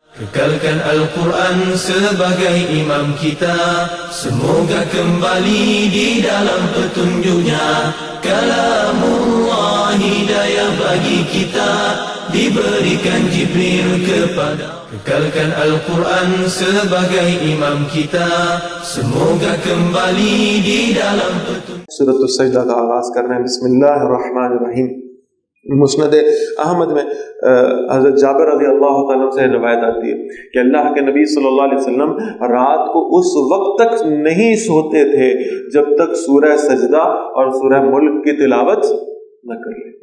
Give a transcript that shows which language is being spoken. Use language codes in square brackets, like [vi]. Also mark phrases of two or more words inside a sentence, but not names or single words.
[ms] Kekalkan Al-Quran sebagai imam kita, semoga kembali di dalam petunjuknya. Kalamullah hidayah bagi kita, diberikan Jibril kepada. Kekalkan Al-Quran sebagai imam kita, semoga kembali di dalam petunjuk. [ur] سورۃ السجدہ کا آغاز کرنا ہے. [ar] بسم اللہ الرحمن الرحیم. [ur] مسند احمد میں حضرت جابر [ar] رضی اللہ تعالیٰ [ur] سے روایت آتی ہے کہ اللہ کے نبی [ar] صلی اللہ علیہ وسلم [ur] رات کو اس وقت تک نہیں سوتے تھے جب تک سورہ سجدہ اور سورہ ملک کی تلاوت نہ کر لیں.